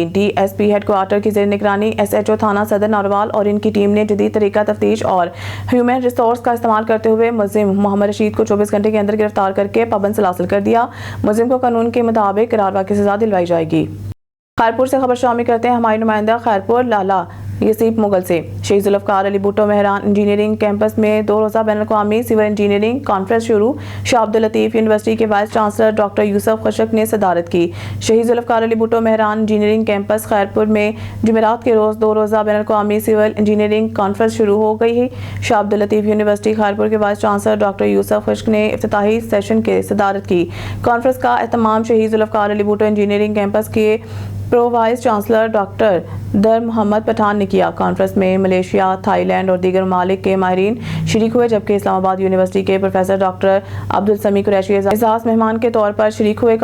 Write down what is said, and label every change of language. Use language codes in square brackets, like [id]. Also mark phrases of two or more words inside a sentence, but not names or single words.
[ur] DSP ہیڈکوارٹر کی زیر نگرانی SHO تھانہ صدر نارووال اور ان کی ٹیم نے جدید طریقہ تفتیش اور [en] human resource [ur] کا استعمال کرتے ہوئے ملزم محمد رشید کو 24 گھنٹے کے اندر گرفتار کر کے پابند سلاسل کر دیا. ملزم کو قانون کے مطابق قراروا کی سزا دلوائی جائے گی۔ خیرپور سے خبر شامل کرتے ہیں ہمارے نمائندہ خیرپور لالہ یسیب مغل سے. شہید ذوالفقار علی بھٹو مہران انجینئرنگ کیمپس میں 2 روزہ بین الاقوامی [en] civil engineering conference [ur] شروع. شاہ عبداللطیف یونیورسٹی کے [en] vice chancellor [ur] ڈاکٹر یوسف خشک نے صدارت کی. شہید ذوالفقار علی بھٹو مہران انجینئرنگ کیمپس خیرپور میں جمعرات کے روز 2 روزہ بین الاقوامی [en] civil engineering conference [ur] شروع ہو گئی ہے. شاہ عبداللطیف یونیورسٹی خیرپور کے [en] vice chancellor [ur] ڈاکٹر یوسف خشک نے افتتاحی سیشن کے صدارت کی. کانفرنس کا اہتمام شہید ذوالفقار علی بھٹو انجینئرنگ کیمپس کے [en] pro vice chancellor [ur] ڈاکٹر در محمد پٹھان نے کیا. کانفرنس میں ملائیشیا، تھائی لینڈ اور دیگر ممالک کے ماہرین شریک ہوئے، جبکہ اسلام آباد یونیورسٹی کے پروفیسر ڈاکٹر عبدالسمیع قریشی اعزاز مہمان کے طور پر شریک ہوئے.